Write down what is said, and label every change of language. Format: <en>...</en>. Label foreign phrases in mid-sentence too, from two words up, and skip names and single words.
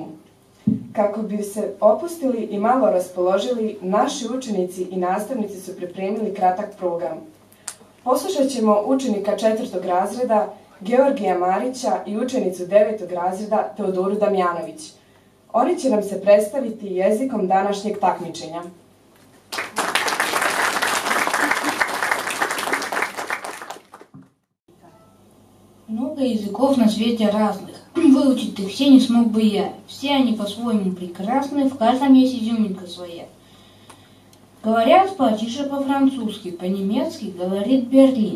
<sr>Kako bi se opustili i malo raspoložili, naši učenici i nastavnici su pripremili kratak program. Poslušat ćemo učenika 4. razreda Georgija Marića i učenicu 9. razreda Teodoru Damjanović. Oni će nam se predstaviti jezikom današnjeg takmičenja.</sr> <ru>Много языков на свете разных. Выучить их все не смог бы я. Все они по-своему прекрасны, в каждом есть изюминка своя. Говорят потише по-французски, по-немецки говорит Берлин.</ru>